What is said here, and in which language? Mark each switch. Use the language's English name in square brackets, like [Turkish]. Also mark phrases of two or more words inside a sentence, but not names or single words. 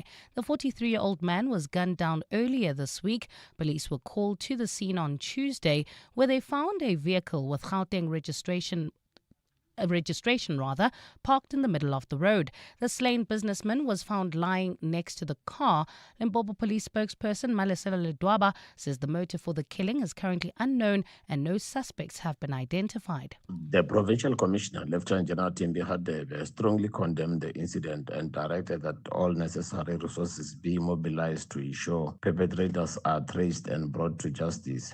[English] The 43-year-old man was gunned down earlier this week. Police were called to the scene on Tuesday, where they found a vehicle with Gauteng registration parked in the middle of the road. The slain businessman was found lying next to the car. Limpopo police spokesperson Malesela Ledwaba says the motive for the killing is currently unknown and no suspects have been identified. The Provincial Commissioner, Lieutenant General Timbi, had strongly condemned the incident and directed that all necessary resources be mobilized to ensure perpetrators are traced and brought to justice.